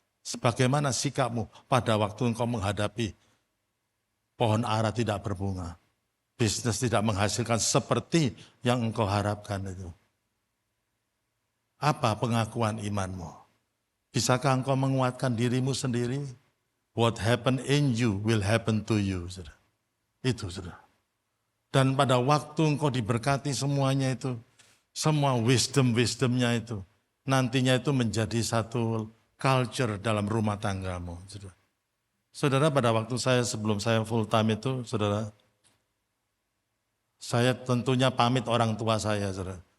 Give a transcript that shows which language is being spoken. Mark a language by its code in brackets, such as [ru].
[id] Sebagaimana sikapmu pada waktu engkau menghadapi pohon ara tidak berbunga. Bisnis tidak menghasilkan seperti yang engkau harapkan itu. Apa pengakuan imanmu? Bisakah engkau menguatkan dirimu sendiri? [en] What happened in you will happen to you. [id] Saudara. Itu saudara. Dan pada waktu engkau diberkati semuanya itu, semua wisdom-wisdomnya itu, nantinya itu menjadi satu culture dalam rumah tanggamu. Saudara, saudara pada waktu sebelum saya full time itu, saudara, saya tentunya pamit orang tua saya, saudara.